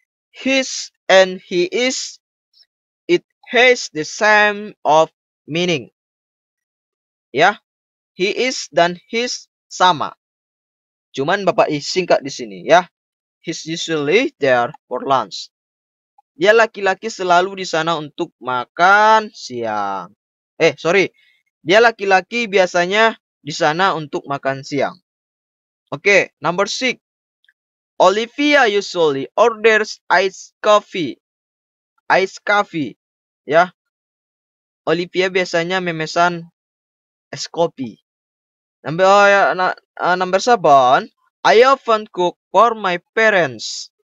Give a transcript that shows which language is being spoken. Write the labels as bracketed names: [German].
[English] His and he is, it has the same of meaning. Ya. He is [Indonesian] dan his sama. Cuman Bapak singkat di sini ya. [English] He's usually there for lunch. [Indonesian] Dia laki-laki selalu di sana untuk makan siang. Dia laki-laki biasanya di sana untuk makan siang. [English] Oke, number 6. Olivia usually orders iced coffee. ice coffee. [Indonesian] Ya, Olivia biasanya memesan es kopi. [English] Number 7, I often cook for my parents.